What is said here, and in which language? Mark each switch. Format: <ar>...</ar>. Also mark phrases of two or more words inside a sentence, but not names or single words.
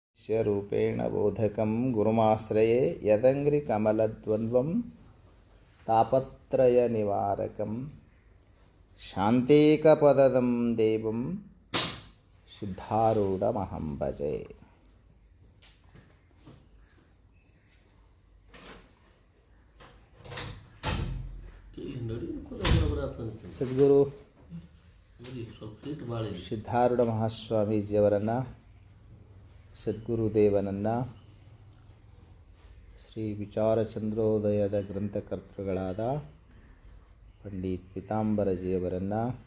<sa>रूपेण बोधकं गुरुमाश्रये यदङ्घ्रिकमलद्वन्द्वं तापत्रयनिवारकं शान्तिकपदं देवं सिद्धारूढमहं भजे.</sa> <kn>ಸದ್ಗುರು ಸಿದ್ಧಾರೂಢ ಮಹಾಸ್ವಾಮೀಜಿಯವರನ್ನು, ಸದ್ಗುರುದೇವನನ್ನು, ಶ್ರೀ ವಿಚಾರಚಂದ್ರೋದಯದ ಗ್ರಂಥಕರ್ತೃಗಳಾದ ಪಂಡಿತ್ ಪೀತಾಂಬರಜಿಯವರನ್ನು,</kn>